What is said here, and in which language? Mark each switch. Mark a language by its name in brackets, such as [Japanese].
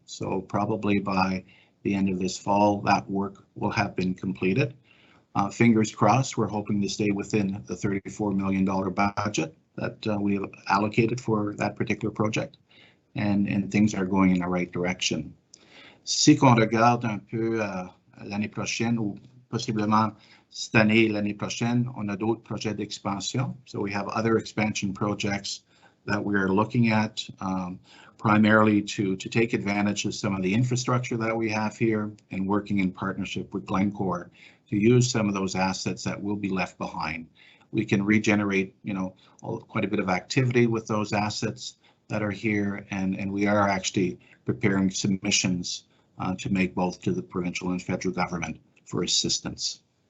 [English] So probably by the end of this fall, that work will have been completed. Fingers crossed, we're hoping to stay within the $34 million budget that we have allocated for that particular project, and things are going in the right direction. [French] Si qu'on regarde un peu l'année prochaine, ou possiblement cette année, l'année prochaine, on a d'autres projets d'expansion. [English] So we have other expansion projects that we are looking at, primarily to take advantage of some of the infrastructure that we have here, and working in partnership with Glencore to use some of those assets that will be left behind. We can regenerate, quite a bit of activity with those assets that are here, and we are actually preparing submissions to make both to the provincial and federal government for assistance.